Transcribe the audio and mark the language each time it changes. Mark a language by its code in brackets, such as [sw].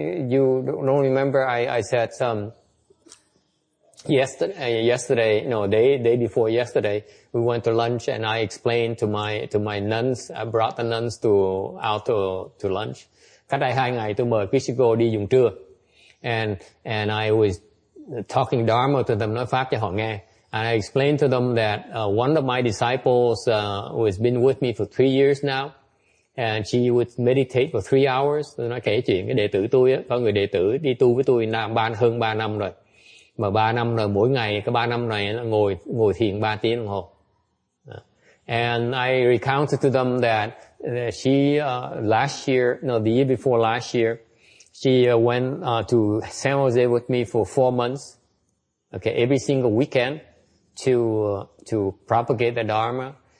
[en] You don't remember I said yesterday, no, day before yesterday, we went to lunch and I explained to my nuns, I brought the nuns out to lunch. [vi] Cách đây 2 ngày tôi mời quý sư cô đi dùng trưa. [en] And I was talking Dharma to them, [vi] nói pháp cho họ nghe. [en] And I explained to them that one of my disciples who has been with me for 3 years now, and she would meditate for 3 hours. [vi] Tôi nói kể chuyện cái đệ tử tôi á, có người đệ tử đi tu với tôi hơn 3 năm rồi. Mà 3 năm rồi, mỗi ngày cái 3 năm này nó ngồi thiền 3 tiếng đồng hồ. [en] And I recounted to them that she the year before last year, she went to San Jose with me for 4 months. Okay, every single weekend to propagate the Dharma.